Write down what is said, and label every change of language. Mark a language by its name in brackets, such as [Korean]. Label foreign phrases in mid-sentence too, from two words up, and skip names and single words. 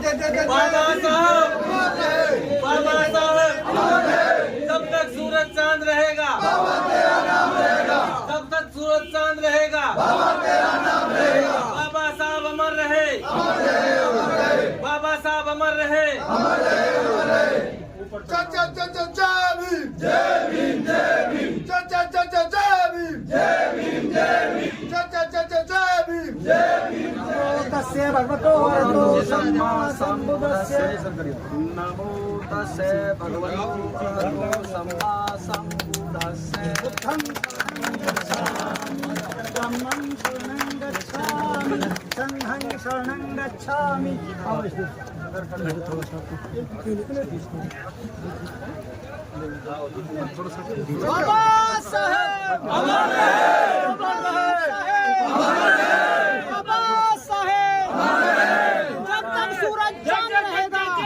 [Hindi] बाबा साहब, बाबा साहब, जब तक सूरज चांद रहेगा, तब तक सूरज चांद रहेगा, बाबा साहब अमर रहे, बाबा साहब अमर रहे। [Pali] भगवतो अरहतो सम्मा सम्बुद्धस्य नमो तस्से भगवतो अरहतो सम्मा सम्बुद्धस्य बुद्धं धम्मं शरणं गच्छामि संघं शरणं गच्छामि। [Hindi] बाबा साहेब अमर रहे, बाबा साहेब अमर रहे, बाबा साहेब अमर रहे, जब तक सूरज चांद रहेगा,